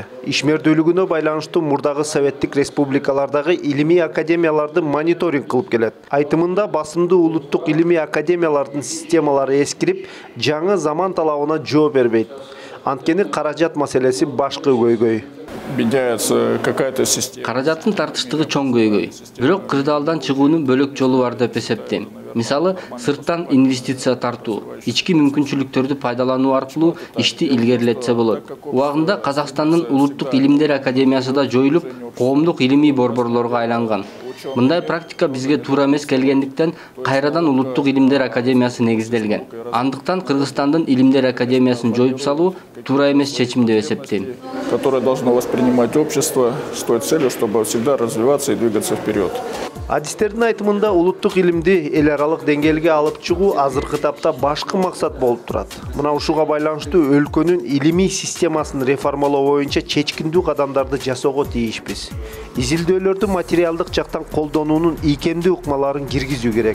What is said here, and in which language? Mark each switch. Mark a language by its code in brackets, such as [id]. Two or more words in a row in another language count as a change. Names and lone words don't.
[ky] Ишмердүүлүгүнө байланыштуу мурдагы советтик республикалардагы илимий академияларды мониторинг кылып келет. Айтымында басымдуу улуттук илимий академиялардын системалары эскирип, жаңы заман талабына жооп бербейт. Анткени каражат маселеси башкы көйгөй. [ru] Меняется какая-то система. [ky] Каражаттын тартыштыгы чоң көйгөй. Бирок кырдаалдан чыгуунун бөлөк жолу бар деп эсептейм. Мисалы, сырттан инвестиция тартуу, ички мүмкүнчүлүктөрдү пайдалануу аркылуу ишти илгерилетсе болот. Убагында Казакстандын Улуттук илимдер академиясы да жоюлуп, коомдук илимий борборлорго айланган. Мындай практика бизге туура эмес келгендиктен кайрадан Улуттук илимдер академиясы негизделген. Андыктан Кыргызстандын илимдер академиясын жоюп салуу туура эмес чечим деп эсептейм. [ru] Которое должно воспринимать общество с той целью, чтобы всегда развиваться и двигаться вперед. [ky] Адистердин айтымында улуттук илимди эл аралык деңгээлге алып чыгуу азыркы этапта башкы максат болуп турат. Мына ушуга байланыштуу өлкөнүн илимий системасын реформалоо боюнча чечкиндүү кадамдарды жасоого тийишпиз. Изилдөөлөрдү материалдык жактан колдонуунун ийкемдүү ыкмаларын киргизүү керек.